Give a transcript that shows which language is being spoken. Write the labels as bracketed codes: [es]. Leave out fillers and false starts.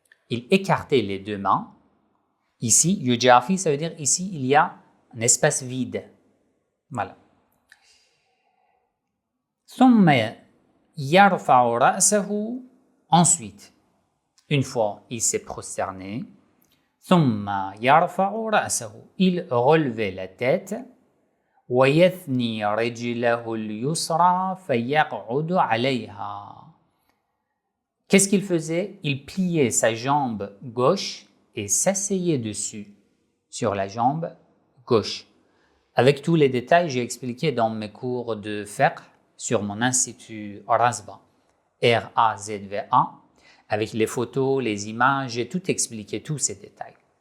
[fr] Il écartait les deux mains. Ici, yujafi, ça veut dire ici, il y a un espace vide. Voilà. [ar] ثم يرفع رأسه. [fr] Ensuite, une fois il s'est prosterné, [ar] ثم يرفع رأسه. [fr] Il relevait la tête. [ar] ويثني رجله اليسرى فيقعد عليها. [fr] Qu'est-ce qu'il faisait? Il pliait sa jambe gauche et s'asseyait dessus, sur la jambe gauche. Avec tous les détails, j'ai expliqué dans mes cours de fiqh sur mon institut Razva, R-A-Z-V-A, avec les photos, les images, j'ai tout expliqué, tous ces détails.